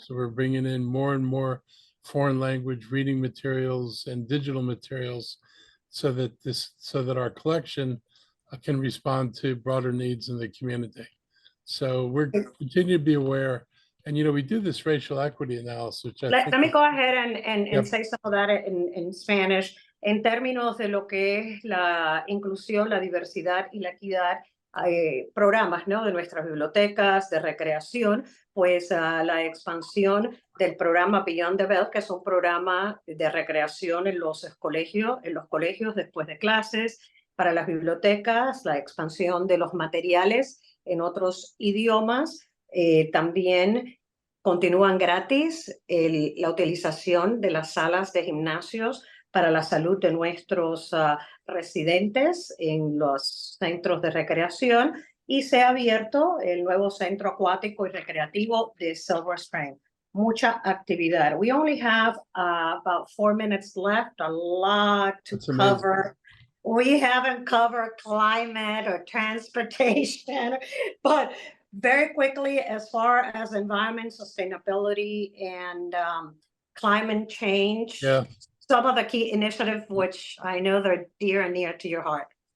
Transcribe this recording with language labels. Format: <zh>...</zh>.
<en>So we're bringing in more and more foreign language reading materials and digital materials so that our collection can respond to broader needs in the community. So we're continue to be aware. And, we do this racial equity analysis. Let me go ahead and say some of that in Spanish.</en> <es>En términos de lo que es la inclusión, la diversidad y la equidad, programas, ¿no?, de nuestras bibliotecas, de recreación, pues la expansión del programa Beyond the Bell, que es un programa de recreación en los colegios después de clases, para las bibliotecas, la expansión de los materiales en otros idiomas. También continúan gratis la utilización de las salas de gimnasios para la salud de nuestros residentes en los centros de recreación, y se ha abierto el nuevo centro acuático y recreativo de Silver Spring. Mucha actividad.</es> <en>We only have about 4 minutes left, a lot to cover. We haven't covered climate or transportation, but very quickly, as far as environment, sustainability, and climate change, some of the key initiatives, which I know they're dear and near to your heart.</en>